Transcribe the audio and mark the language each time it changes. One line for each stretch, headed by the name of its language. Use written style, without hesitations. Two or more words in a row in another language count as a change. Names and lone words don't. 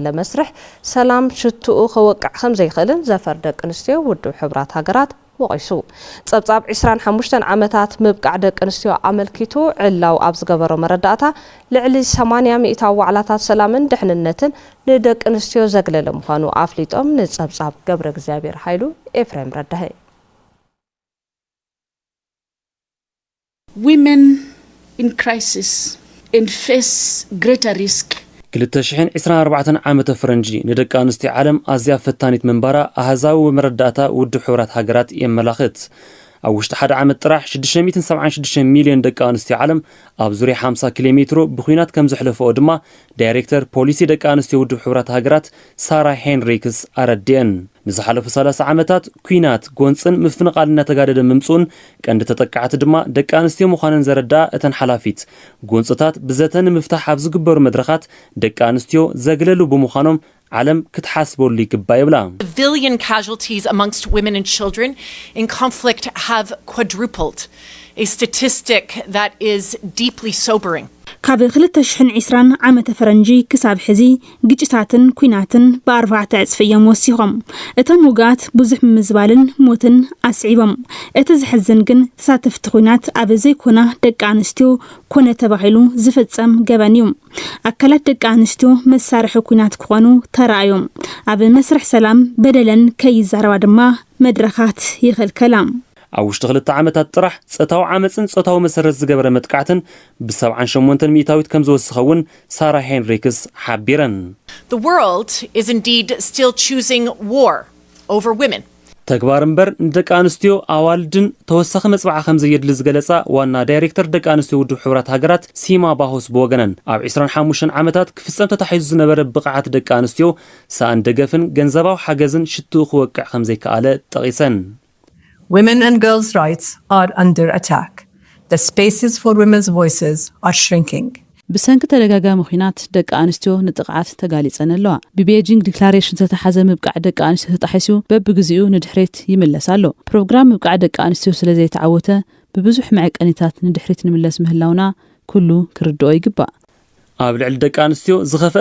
Tigrinya: መስርሕ ሰላም ሽቱኡ ከወቅዕ ከም ዘይኽእልን ዘፈር ደቂ ኣንስትዮ ውድብ ሕብራት ሃገራት ወቂሱ ጸብጻብ 25 ዓመታት ምብቃዕ ደቂ ኣንስትዮ ኣመልኪቱ ዕላው ኣብ ዝገበሮ መረዳእታ ልዕሊ 80 ሚእታዊ ዋዕላታት ሰላምን ድሕንነትን ንደቂ ኣንስትዮ ዘግለለ ምዃኑ ኣፍሊጦም ንጸብጻብ ገብረ እግዚአብሔር ኃይሉ ኤፍሬም ረዳሄ
English: Women in crisis and face greater risk.
Tigrinya: 2024 ዓመተ ፈረንጂ ንደቂ ኣንስትዮ ዓለም ኣዝያ ፈታኒት መንበራ ኣህዛዊ መረዳእታ ውድብ ሕብራት ሃገራት የመላኽት ኣብ ውሽጢ ሓደ ዓመት ጥራሕ 676 ሚልዮን ደቂ ኣንስትዮ ዓለም ኣብ ዙርያ 50 ኪሎ ሜትሮ ብኹናት ከም ዝሕለፈኦ ድማ ዳይሬክተር ፖሊሲ ደቂ ኣንስትዮ ውድብ ሕብራት ሃገራት ሳራ ሄንሪክስ ኣረድየን ንዝሓለፉ 30 ዓመታት ኩናት ጎንፅን ምፍንቃል እናተጋደደ ምምጹን ቀንዲ ተጠቃዕቲ ድማ ደቂ ኣንስትዮ ምዃነን ዘረዳ እተን ሓላፊት ጎንፅታት ብዘተን ምፍታሕ ኣብ ዝግበሩ መድረኻት ደቂ ኣንስትዮ ዘግለሉ ብምዃኖም ዓለም ክትሓስበሉ ይግባ ይብላ
English: Civilian casualties amongst women and children in conflict have quadrupled, a statistic that is deeply sobering.
Tigrinya: ካብ 2020 ዓመተ ፈረንጂ ክሳብ ሕዚ ግጭታትን ኩናትን ብ4 ዕጽፍ እዮም ወሲኾም እቶም ውጋት ብዙሕ ምዝባልን ሞትን ኣስዒቦም እቲ ዝሕዝን ግን ተሳተፍቲ ኩናት ኣብ ዘይኮና ደቂ ኣንስትዮ ኮነ ተባሂሉ ዝፍጸም ገበን እዩ ኣካላት ደቂ ኣንስትዮ መሳርሒ ኩናት ክኾኑ ተራእዮም ኣብ መስርሕ ሰላም በደለን ከይዛረባ ድማ መድረኻት ይኽልከላ ኣብ ውሽጢ 2 ዓመታት ጥራሕ ጾታዊ ዓመፅን ጾታዊ መሰረት ዝገበረ መጥቃዕትን ብ78 ሚእታዊት ከም ዝወስኸውን ሳራ ሄንሪክስ ሓቢረን
English: The world is indeed still choosing war over women.
Tigrinya: ተግባር እምበር ንደቂ ኣንስትዮ ኣዋልድን ተወሳኺ መጽባዕ ከም ዘየድሊ ዝገለጻ ዋና ዳይሬክተር ደቂ ኣንስትዮ ውድብ ሕብራት ሃገራት ሲማ ባሆስ ብወገነን ኣብ 25 ዓመታት ክፍጸም ተታሒዙ ዝነበረ ብቕዓት ደቂ ኣንስትዮ ሳእን ደገፍን ገንዘባዊ ሓገዝን ሽቱኡ ክወቅዕ ከም ዘይከኣለ ጠቒሰን
English: Women and girls' rights are under attack. The spaces for women's voices are shrinking.
Tigrinya: ብሰንኪ ተደጋጋሚ ኩናት ደቂ አንስትዮ ንጥቅዓት ተጋሊፀን ኣለዋ ብቤጂንግ ዲክላሬሽን ዝተሓዘ ምብቃዕ ደቂ አንስትዮ ተጣሒሱ በብግዚኡ ንድሕሪት ይምለስ ኣሎ ፕሮግራም ምብቃዕ ደቂ አንስትዮ ስለዘይተዓወተ ብብዙሕ መዕቀኒታት ንድሕሪት ንምለስ ምህላውና ኩሉ ክርድኦ ይግባእ ኣብ ልዕሊ ደቂ አንስትዮ ዝኸፈአ